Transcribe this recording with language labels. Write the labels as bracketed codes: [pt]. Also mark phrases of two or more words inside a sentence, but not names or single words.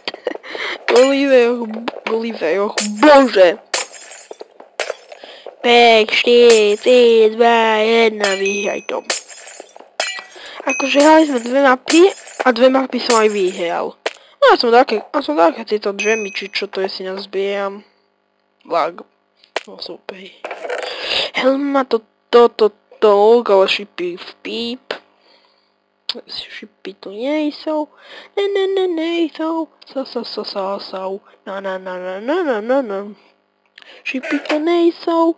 [sk] Gulliver, bože! 5, 4, 3, 2, 1, vyhraj to. Akože hrali sme dve mapy a dve mapy som aj vyhral. No ja som také tieto džemy, či čo to je si nazbieram. Lag. [cs] No super. Helma to, ale šipy v píp. Šipy tu nejsou. Nejsou. Jsou. Na. Šipy tu nejsou.